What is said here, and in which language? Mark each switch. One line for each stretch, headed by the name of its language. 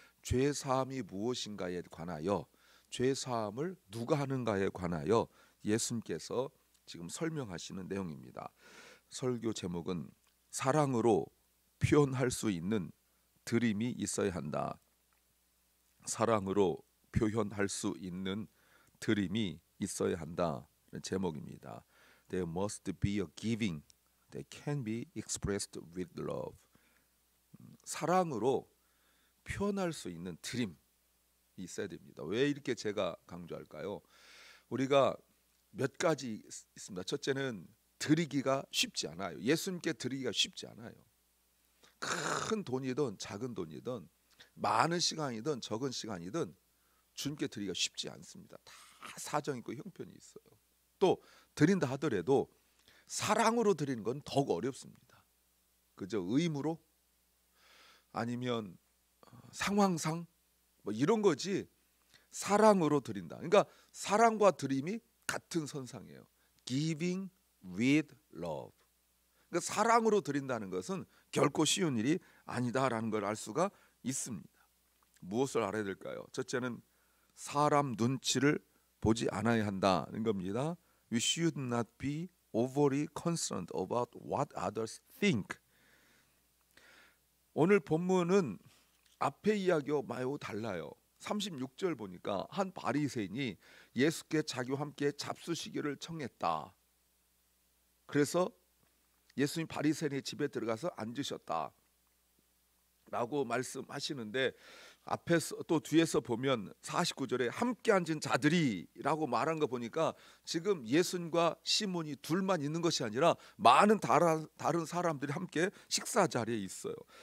Korean: 죄 사함이 무엇인가에 관하여, 죄 사함을 누가 하는가에 관하여 예수님께서 지금 설명하시는 내용입니다. 설교 제목은 사랑으로 표현할 수 있는 드림이 있어야 한다. 사랑으로 표현할 수 있는 드림이 있어야 한다. 제목입니다.
English: There must be a giving that can be expressed with love.
Korean: 사랑으로 표현할 수 있는 드림이 있어야 됩니다. 왜 이렇게 제가 강조할까요? 우리가 몇 가지 있습니다. 첫째는 드리기가 쉽지 않아요. 예수님께 드리기가 쉽지 않아요. 큰 돈이든 작은 돈이든 많은 시간이든 적은 시간이든 주님께 드리기가 쉽지 않습니다. 다 사정 있고 형편이 있어요. 또 드린다 하더라도 사랑으로 드리는 건 더욱 어렵습니다. 그저 의무로 아니면 상황상 뭐 이런 거지 사랑으로 드린다. 그러니까 사랑과 드림이 같은 선상이에요.
English: Giving with love.
Korean: 그러니까 사랑으로 드린다는 것은 결코 쉬운 일이 아니다라는 걸 알 수가 있습니다. 무엇을 알아야 될까요? 첫째는 사람 눈치를 보지 않아야 한다는 겁니다.
English: We should not be overly concerned about what others think.
Korean: 오늘 본문은 앞의 이야기와 매우 달라요. 36절 보니까 한 바리새인이 예수께 자기와 함께 잡수시기를 청했다. 그래서 예수님 바리새인의 집에 들어가서 앉으셨다 라고 말씀하시는데 앞에서 또 뒤에서 보면 49절에 함께 앉은 자들이 라고 말한 거 보니까 지금 예수님과 시몬이 둘만 있는 것이 아니라 많은 다른 사람들이 함께 식사 자리에 있어요.